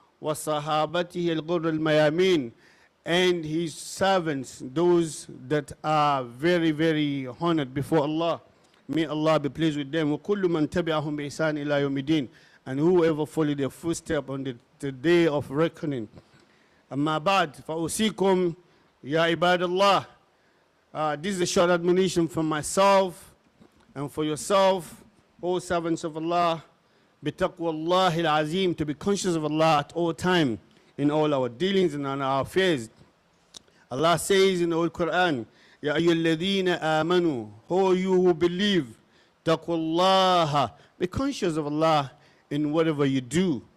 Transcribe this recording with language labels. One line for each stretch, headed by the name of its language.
Arabic: Wa sahabatihi al-ghurr al-mayamin,
English: and his servants, those that are very, very honored before Allah. May Allah be pleased with them.
Arabic: وَكُلُّ مَنْ تَبِعَهُمْ بِإِحْسَانٍ إِلَى يَوْمِ الدِّينِ,
English: and whoever follow their footsteps on the day of reckoning.
Arabic: أما بعد فأوصيكم يا عباد الله.
English: This is a short admonition from myself and for yourself, O servants of Allah.
Arabic: بِتَقْوَى اللَّهِ الْعَظِيمِ,
English: to be conscious of Allah at all time, in all our dealings and on our affairs. Allah says in the Holy Quran,
Arabic: Ya ayyuhalladhina amanu,
English: O you who believe, taqwallaha, be conscious of Allah in whatever you do.